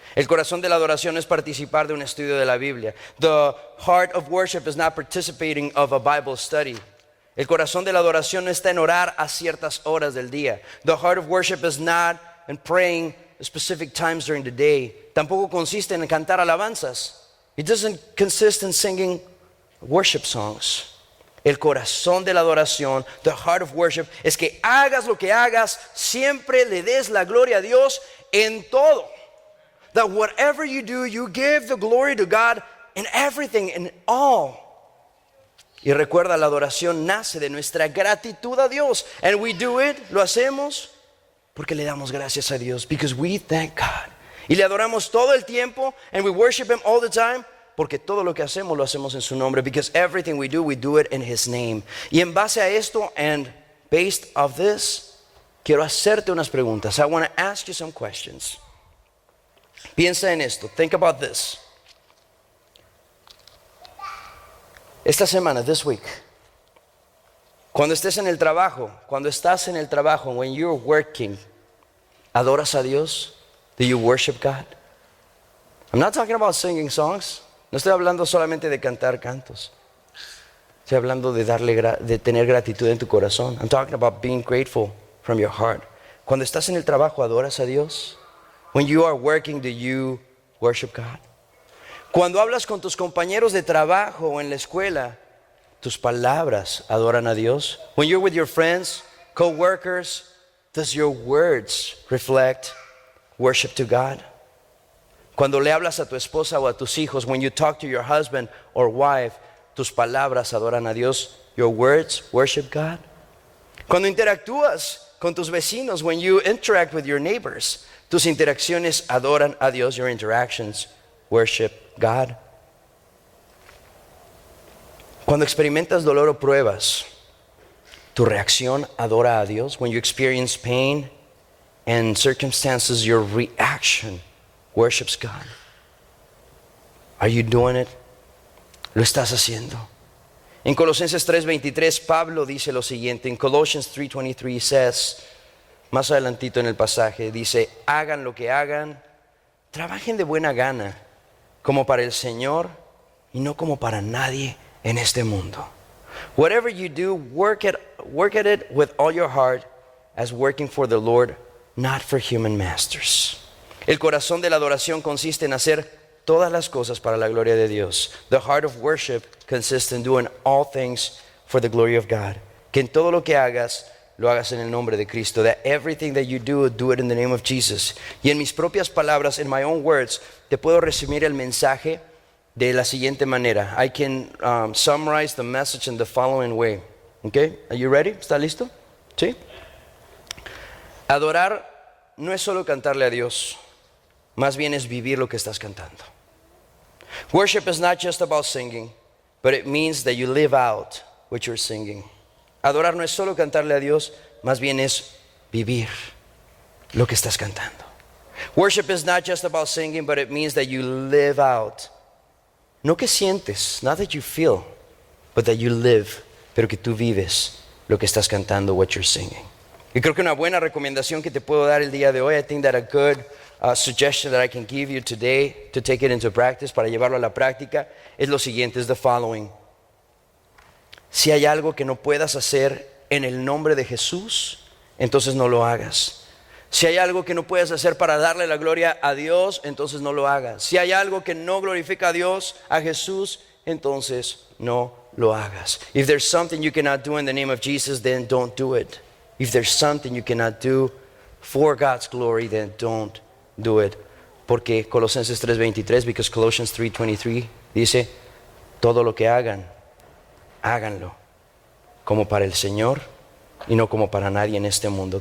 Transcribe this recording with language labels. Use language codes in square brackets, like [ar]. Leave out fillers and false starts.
[es] El corazón de la adoración es participar de un estudio de la Biblia. [en] The heart of worship is not participating of a Bible study. [es] El corazón de la adoración no está en orar a ciertas horas del día. [en] The heart of worship is not in praying specific times during the day. [es] Tampoco consiste en cantar alabanzas. [en] It doesn't consist in singing worship songs. [es] El corazón de la adoración, [en] the heart of worship, [es] es que hagas lo que hagas, siempre le des la gloria a Dios en todo. [en] That whatever you do, you give the glory to God in everything, in all. [es] Y recuerda, la adoración nace de nuestra gratitud a Dios. [en] And we do it, [es] lo hacemos, porque le damos gracias a Dios. [en] Because we thank God. [es] Y le adoramos todo el tiempo, [en] and we worship Him all the time, [es] porque todo lo que hacemos lo hacemos en su nombre. [en] Because everything we do it in His name. [es] Y en base a esto, [en] and based of this, [es] quiero hacerte unas preguntas. [en] I want to ask you some questions. [es] Piensa en esto. [en] Think about this. [es] Esta semana, [en] this week, [es] cuando estés en el trabajo, cuando estás en el trabajo, [en] when you're working, [es] ¿adoras a Dios? [en] Do you worship God? I'm not talking about singing songs. [es] No estoy hablando solamente de cantar cantos. Estoy hablando de tener gratitud en tu corazón. [en] I'm talking about being grateful from your heart. [es] Cuando estás en el trabajo, ¿adoras a Dios? [en] When you are working, do you worship God? [es] Cuando hablas con tus compañeros de trabajo o en la escuela, tus palabras adoran a Dios. [en] When you're with your friends, co-workers, does your words reflect worship to God? [es] Cuando le hablas a tu esposa o a tus hijos, [en] when you talk to your husband or wife, [es] tus palabras adoran a Dios. [en] Your words worship God. [es] Cuando interactúas con tus vecinos, [en] when you interact with your neighbors, [es] tus interacciones adoran a Dios. [en] Your interactions worship God. [es] Cuando experimentas dolor o pruebas, tu reacción adora a Dios. [en] When you experience pain and circumstances, your reaction worships God. Are you doing it? [es] ¿Lo estás haciendo? En Colosenses 3:23, Pablo dice lo siguiente. En [en] Colossians 3:23 says, [es] más adelantito en el pasaje, dice, hagan lo que hagan, trabajen de buena gana, como para el Señor y no como para nadie en este mundo. [en] Whatever you do, work at it with all your heart, as working for the Lord, not for human masters. [es] El corazón de la adoración consiste en hacer todas las cosas para la gloria de Dios. [en] The heart of worship consists in doing all things for the glory of God. [es] Que en todo lo que hagas, lo hagas en el nombre de Cristo. [en] That everything that you do it in the name of Jesus. [es] Y en mis propias palabras, [en] in my own words, [es] te puedo resumir el mensaje de la siguiente manera. [en] I can summarize the message in the following way. Okay? Are you ready? [es] ¿Está listo? ¿Sí? Adorar no es solo cantarle a Dios, más bien es vivir lo que estás cantando. [en] Worship is not just about singing, but it means that you live out what you're singing. [es] Adorar no es solo cantarle a Dios, más bien es vivir lo que estás cantando. [en] Worship is not just about singing, but it means that you live out. [es] No que sientes, [en] not that you feel, but that you live, [es] pero que tú vives lo que estás cantando, [en] what you're singing. [es] Y creo que una buena recomendación que te puedo dar el día de hoy, [en] I think that a good suggestion that I can give you today to take it into practice, [es] para llevarlo a la práctica, es lo siguiente, es [en] the following. [es] Si hay algo que no puedas hacer en el nombre de Jesús, entonces no lo hagas. Si hay algo que no puedes hacer para darle la gloria a Dios, entonces no lo hagas. Si hay algo que no glorifica a Dios, a Jesús, entonces no lo hagas. [en] If there's something you cannot do in the name of Jesus, then don't do it. If there's something you cannot do for God's glory, then don't do it. [es] Porque Colosenses 3:23, [en] because Colossians 3:23 [es] dice, todo lo que hagan, háganlo como para el Señor y no como para nadie en este mundo.